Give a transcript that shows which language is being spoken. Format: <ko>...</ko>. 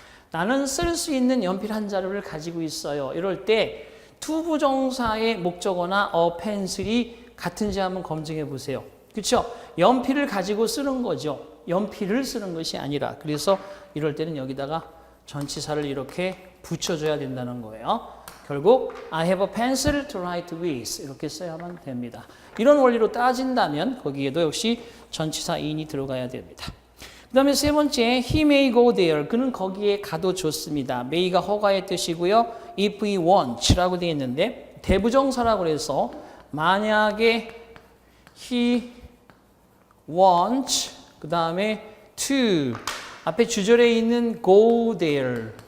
<ko>나는 쓸 수 있는 연필 한 자루를 가지고 있어요. 이럴 때 투부정사의 목적어나 a pencil이 같은지 한번 검증해 보세요. 그렇죠? 연필을 가지고 쓰는 거죠. 연필을 쓰는 것이 아니라. 그래서 이럴 때는 여기다가 전치사를 이렇게 붙여줘야 된다는 거예요. 결국</ko> <en>I have a pencil to write with</en> <ko>이렇게 써야만 됩니다. 이런 원리로 따진다면 거기에도 역시 전치사 in이 들어가야 됩니다. 그 다음에 세 번째</ko> <en>he may go there.</en> <ko>그는 거기에 가도 좋습니다. may가 허가의 뜻이고요.</ko> <en>if he wants</en> <ko>라고 되어 있는데 대부정사라고 해서 만약에 he wants 그 다음에 to 앞에 주절에 있는 go there.</ko>